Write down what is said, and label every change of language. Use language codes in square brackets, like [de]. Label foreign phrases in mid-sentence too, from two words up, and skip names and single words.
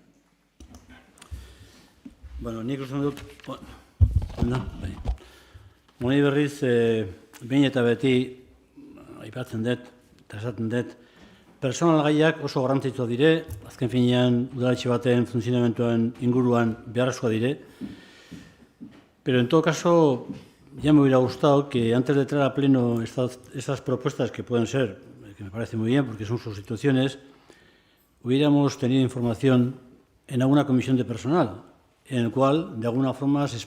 [eu] Nik uste dut... Honi berriz, behin eta beti aipatzen dut, eta esaten dut, personal gaiak oso garrantzitsua dire, azken finean udaletxe baten funtzionamentuan inguruan beharrezkoa dire, [es] pero en todo caso ya me hubiera gustado que antes de traer a pleno estas propuestas que pueden ser, que me parece muy bien porque son sustituciones, hubiéramos tenido información en alguna comisión de personal, en el cual de alguna forma se